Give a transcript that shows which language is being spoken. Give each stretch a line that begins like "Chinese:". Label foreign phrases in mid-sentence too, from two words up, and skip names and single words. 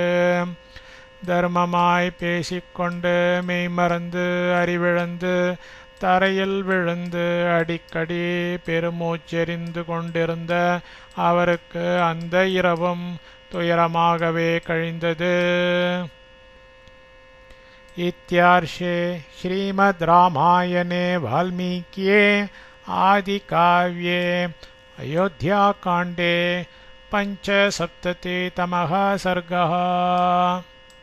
Tamil: தர்மமாய் பேசிக்கொண்டு மெய்மறந்து அறிவிழந்து தரையில் விழுந்து அடிக்கடி பெருமூச்செறிந்து கொண்டிருந்த அவருக்கு அந்த இரவும் துயரமாகவே கழிந்தது.
Sanskrit: इत्यार्षे श्रीमद् रामायणे वाल्मीकिये आदिकाव्ये अयोध्याकाण्डे 75तमः सर्गः।